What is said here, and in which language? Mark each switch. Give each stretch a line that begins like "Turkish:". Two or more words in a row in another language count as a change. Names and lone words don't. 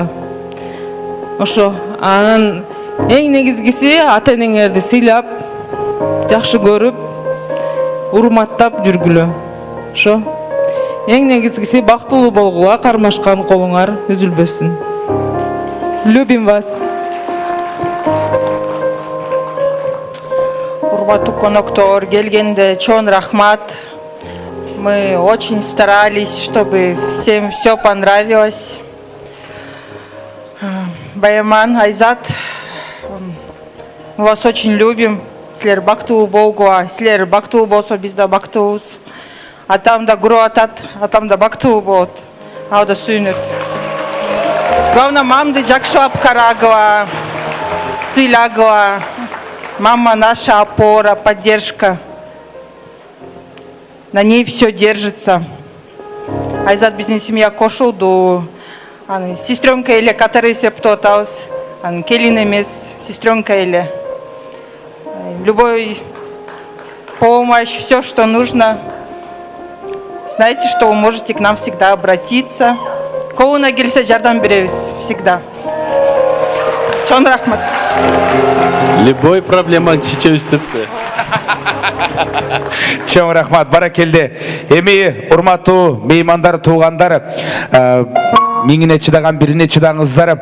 Kyrgyz: Ошо, анан эң негизгиси ата-энеңерди сыйлап, жакшы көрүп, урматтап жүргүлө. Ошо. Эң негизгиси бактылуу болгула, кармашкан колуңар үзүлбөсүн.
Russian: Любим вас.
Kyrgyz: урматтуу коноктор, келгенде чоң рахмат.
Russian: Мы очень старались, чтобы всем все понравилось. Баяман, Айзат, мы вас очень любим.
Kyrgyz: Силер бактуу болгула, силер бактуу болсо биз да бактуубуз. Атам да гуру атат, атам да бактуу болот. Ал да сүйүнөт. Главное, мамды жакшылап карагыла, сыйлагыла.
Russian: Мама наша опора, поддержка. На ней все держится.
Kyrgyz: Айзат биздин семья кошулду. Сестренка эле катары сеп тотабыз. Келин эмес, сестренка эле.
Russian: Любой помощь, все, что нужно. Знаете, что вы можете к нам всегда обратиться.
Kyrgyz: Колуна келсе жардам беребиз всегда. Чоң рахмат. Любой проблеманы чечебиз депти. Чоң рахмат, баракелде. Эми урматтуу меймандар, туугандар, миңине чыдаган бирине чыдаңыздар.